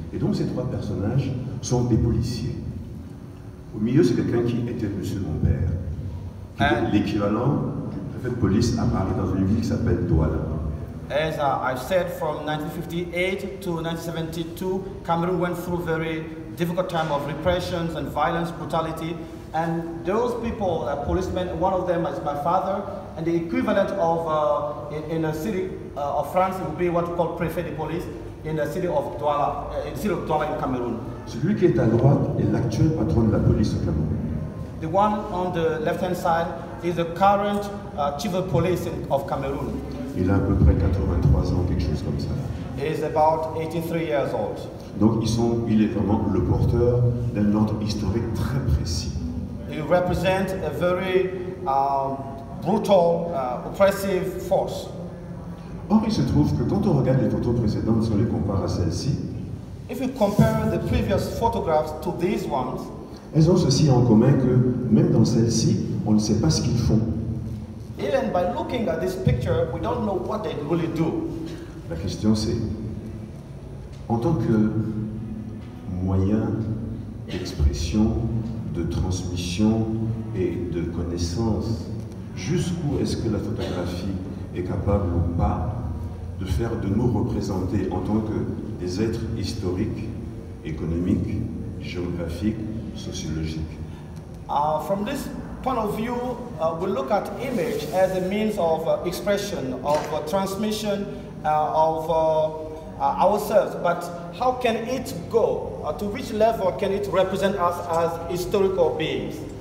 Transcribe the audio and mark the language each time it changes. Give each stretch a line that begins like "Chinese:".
French: Et donc ces trois personnages sont des policiers. Au milieu, c'est quelqu'un qui était monsieur mon père, qui est l'équivalent du préfet de police à Paris dans une ville qui s'appelle Douala.
English: As I've said, from 1958 to 1972, Cameroon went through very difficult time of repressions and violence, brutality. And those people, policemen, one of them is my father, and the equivalent of, in a city of France, it would be what we call
French: préfet de police,
English: in the city of Douala, in Cameroon.
French: Celui qui est à droite est l'actuel patron de la police au Cameroun.
English: The one on the left-hand side is the current chief of police of Cameroon.
French: Il a à peu près 83 ans, quelque chose comme ça.
English: He is about 83 years old.
French: Donc il est vraiment le porteur d'un ordre historique très précis.
English: He represents a very brutal, oppressive force.
French: Or, il se trouve que quand on regarde les photos précédentes, si on les compare à celles-ci,
English: If you compare the previous photographs to these ones,
French: elles ont ceci en commun que même dans celles-ci, on ne sait pas ce qu'ils font.
English: even by looking at this picture, we don't know what they really do.
French: La question c'est, en tant que moyen d'expression, de transmission et de connaissance, jusqu'où est-ce que la photographie est capable ou pas de nous représenter en tant que des êtres historiques, économiques, géographiques, sociologiques.
English: From this point of view, we look at image as a means of expression, of transmission of ourselves. But how can it go? To which level can it represent us as historical beings?